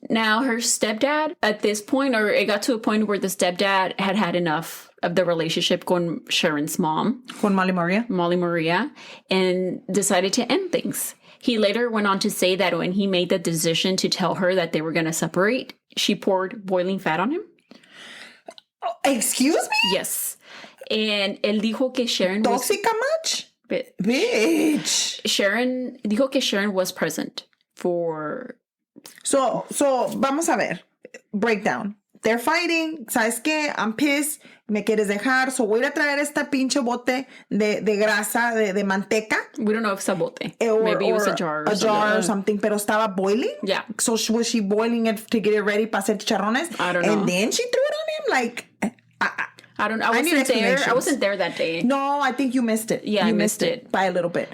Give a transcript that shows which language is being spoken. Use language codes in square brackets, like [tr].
[en] Now, her stepdad, at this point, or it got to a point where the stepdad had had enough of the relationship [es] con [en] Sharon's mom. [es] Con Molly [en] Maria, and decided to end things. He later went on to say that when he made the decision to tell her that they were going to separate, she poured boiling fat on him. Oh, excuse me? Yes. And [es] él dijo que [en] Sharon was... [es] ¿Tóxica [en] much? Bitch. Sharon [es] dijo que [en] Sharon was present for... [es] So, vamos a ver. [en] Breakdown. They're fighting. [es] ¿Sabes qué? [en] I'm pissed. [es] Me quieres dejar. So, voy a traer esta pinche bote de grasa, de manteca. [en] We don't know if it's a bote. Maybe it was a jar or something. [es] Pero estaba [en] boiling? Yeah. So, was she boiling it to get it ready [es] para hacer chicharrones? [en] I don't know. And then she threw it on him? Like... I don't know. I wasn't there that day. No, I think you missed it. Yeah, you I missed it by a little bit.